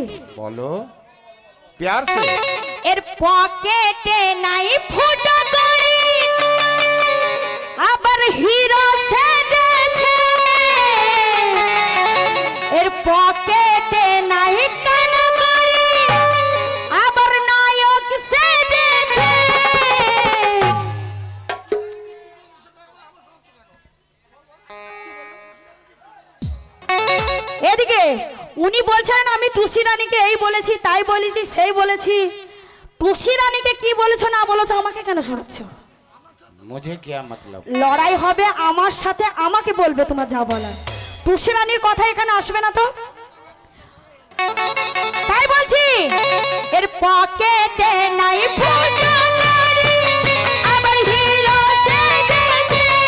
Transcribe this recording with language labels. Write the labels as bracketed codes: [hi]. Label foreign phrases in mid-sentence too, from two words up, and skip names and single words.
[bn] বলো [hi] प्यार से। [bn] এর পকেটে নাই ফুটো করি, আবার হিরো সেজেছে। এর পকেটে নাই কান করি, আবার নায়ক সেজেছে। এদিকে উনি বলছেন আমি টুসি রানীকে এই বলেছি তাই বলেছি সেই বলেছি। টুসি রানীকে কি বলেছো না বলেছো আমাকে কেন শোনাচ্ছো? [hi] मुझे क्या मतलब? [bn] লড়াই হবে আমার সাথে, আমাকে বলবে তোমার যা বলার। টুসি রানীর কথা এখানে আসবে না তো, তাই বলছি। এর পকেটে নাই ফুটো করি, আবার হিরো সেজেছে।